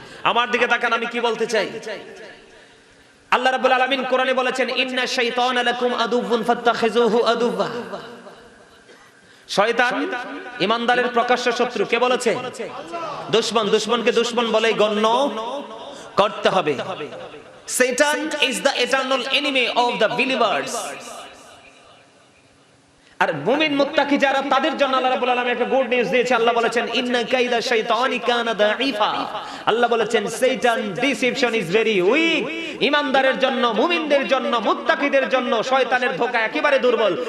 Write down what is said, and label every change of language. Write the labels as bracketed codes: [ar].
[bn] আমার দিকে তাকান, আমি কি বলতে চাই। আল্লাহ রাব্বুল আলামিন কোরআনে বলেছেন [ar] ইন্না শাইতানা লাকুম আদুউন ফাত্তাখিযুহু আদুওয়া। [bn] শয়তান ঈমানদারের প্রকাশ্য শত্রু। কে বলেছে? দুশমন। দুশমনকে দুশমন বলেই গণ্য করতে হবে। [en] Satan is the eternal enemy of the believers. [bn] আর মুমিন মুত্তাকি যারা, তাদের জন্য আল্লাহ রাব্বুল আলামিন একটা গুড নিউজ দিয়েছে। আল্লাহ বলেছেন [ar] ইন্না কাইদা শাইতানি কানা দাঈফা। [bn] আল্লাহ বলেছেন [en] শয়তান deception is very weak. [bn] ঈমানদারের জন্য, মুমিনদের জন্য, মুত্তাকিদের জন্য শয়তানের ধোঁকা একেবারে দুর্বল।